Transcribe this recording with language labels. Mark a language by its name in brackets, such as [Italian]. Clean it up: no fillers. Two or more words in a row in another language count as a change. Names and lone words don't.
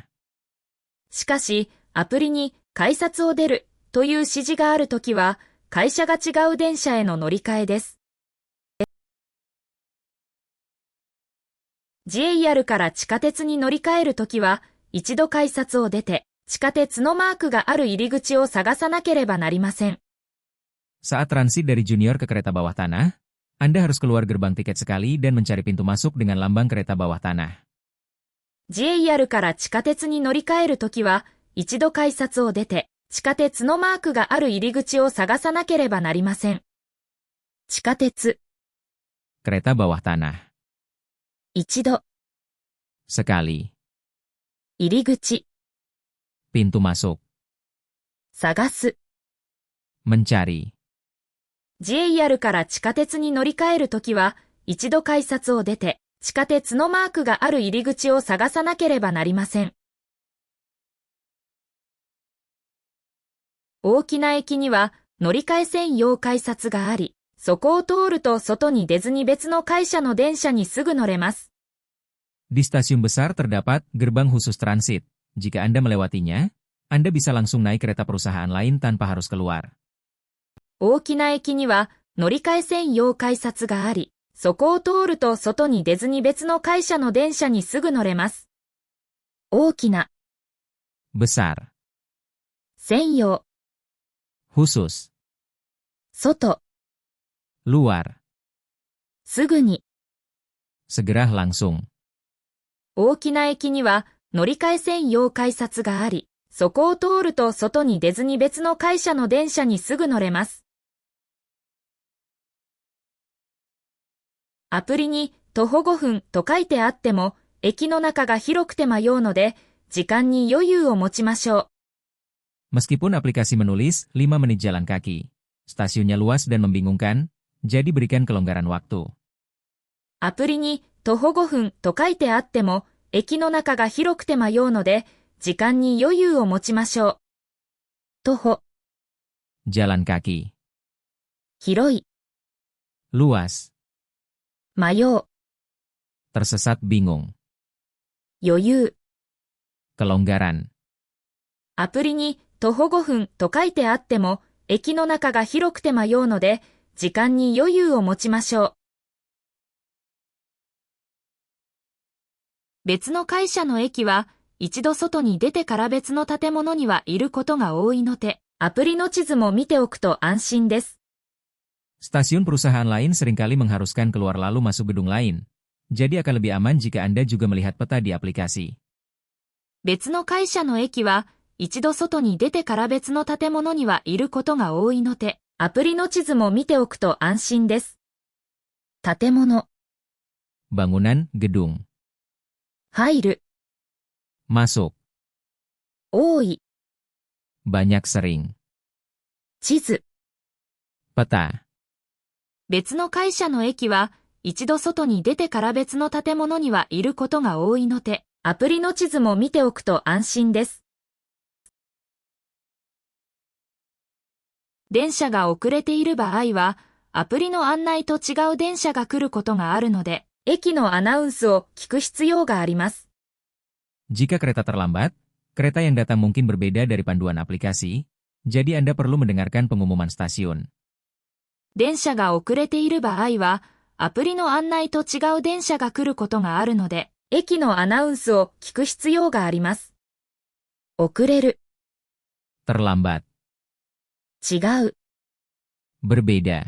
[Japanese] しかし、アプリに改札を出るという指示があるときは、会社が違う電車への乗り換えです。JR から地下鉄に乗り換えるときは、一度改札を出て、地下鉄のマークがある入り口を探さなければなりません。 [Indonesian] Saat transit dari junior ke kereta bawah tanah, Anda harus keluar gerbang tiket sekali dan mencari pintu masuk dengan lambang kereta bawah tanah. [Japanese] JR から地下鉄に乗り換えるときは、一度改札を出て、地下鉄のマークがある入り口を探さなければなりません。地下鉄、 [Indonesian] Kereta bawah tanah. [Japanese] 一度、 [Indonesian] Sekali. [Japanese] 入り口、 [Indonesian] Pintu masuk. [Japanese] 探す。 [Indonesian] Mencari. [Japanese] JR から地下鉄に乗り換えるときは、一度改札を出て、地下鉄のマークがある入り口を探さなければなりません。大きな駅には乗り換え専用改札があり、そこを通ると外に出ずに別の会社の電車にすぐ乗れます。 [Indonesian] Di stasiun besar terdapat gerbang khusus transit. Jika Anda melewatinya, Anda bisa langsung naik kereta perusahaan lain tanpa harus keluar. [Japanese] 大きな駅には乗り換え専用改札があり、 そこを通ると外に出ずに別の会社の電車にすぐ乗れます。大きな、 [Indonesian] besar, [Japanese] 専用、 [Indonesian] khusus, [Japanese] 外、 [Indonesian] luar, [Japanese] すぐに。 [Indonesian] segera langsung. [Japanese] 大きな駅には乗り換え専用改札があり、そこを通ると外に出ずに別の会社の電車にすぐ乗れます。アプリに徒歩5分と書いてあっても、駅の中が広くて迷うので、時間に余裕を持ちましょう。 [Indonesian] Meskipun aplikasi menulis 5 menit jalan kaki, stasiunnya luas dan membingungkan, jadi berikan kelonggaran waktu. [Japanese] アプリに徒歩5分と書いてあっても、駅の中が広くて迷うので、時間に余裕を持ちましょう。徒歩、 [Indonesian] Jalan kaki, [Japanese] 広い、 [Indonesian] luas, [Japanese] 迷う、 [Indonesian] tersesat bingung, [Japanese] 余裕。 [Indonesian] kelonggaran. [Japanese] アプリに徒歩5分と書いてあっても、駅の中が広くて迷うので、時間に余裕を持ちましょう。別の会社の駅は、一度外に出てから別の建物にはいることが多いので、アプリの地図も見ておくと安心です。 [Indonesian] Stasiun perusahaan lain seringkali mengharuskan keluar lalu masuk gedung lain. Jadi akan lebih aman jika Anda juga melihat peta di aplikasi. [Japanese] 別の会社の駅は、一度外に出てから別の建物にはいることが多いので、アプリの地図も見ておくと安心です。建物、 [Indonesian] Bangunan, gedung. [Japanese] 入る、 [Indonesian] Masuk, [Japanese] 多い、 [Indonesian] banyak sering. [Japanese] 地図。 [Indonesian] Peta. [Japanese] 別の会社の駅は、一度外に出てから別の建物にはいることが多いので、アプリの地図も見ておくと安心です。電車が遅れている場合は、アプリの案内と違う電車が来ることがあるので、駅のアナウンスを聞く必要があります。 [Indonesian] Jika kereta terlambat, kereta yang datang mungkin berbeda dari panduan aplikasi, jadi Anda perlu mendengarkan pengumuman stasiun. [Japanese] 電車が遅れている場合は、アプリの案内と違う電車が来ることがあるので、駅のアナウンスを聞く必要があります。遅れる、 [Indonesian] Terlambat, [Japanese] 違う、 [Indonesian] berbeda,